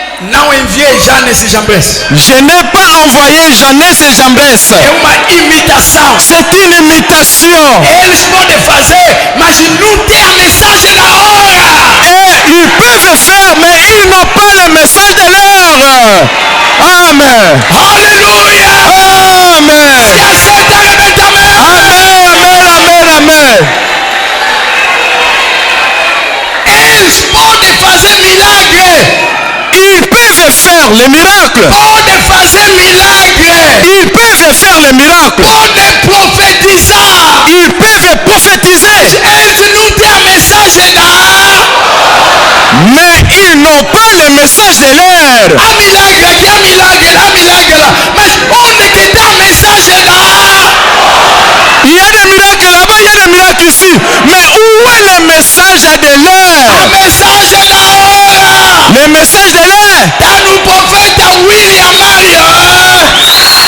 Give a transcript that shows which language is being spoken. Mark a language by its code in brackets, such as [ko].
[pt] Não enviei Janes e Jambres. [fr] Je n'ai pas envoyé Janès et Jambès. [pt] É uma imitação. [fr] C'est une imitation. [pt] Eles podem fazer, mas não tem a mensagem na hora. [fr] Et Ils peuvent faire, mais ils n'ont pas le message de l'heure. Amen. Alléluia. Amen. Si accepte, remets ta main. Amen. Amen. [pt] Eles podem fazer milagre. [fr] Ils peuvent faire les miracles. [pt] Podem fazer milagre. [fr] Ils peuvent faire les miracles. [pt] Podem profetizar. [fr] Ils peuvent prophétiser. [pt] Eles não têm a mensagem da hora. [fr] Mais ils n'ont pas le message de l'heure. [pt] Há milagre aqui, há milagre lá, há milagre lá. Mas onde que está a mensagem da hora? [fr] Il y a des miracles là-bas, il y a des miracles ici. Mais où est le message de l'heure? [pt] A mensagem da hora. [fr] Le message de l'heure [pt] Está no profeta William Marion. [fr] est avec le prophète William Marion Branham.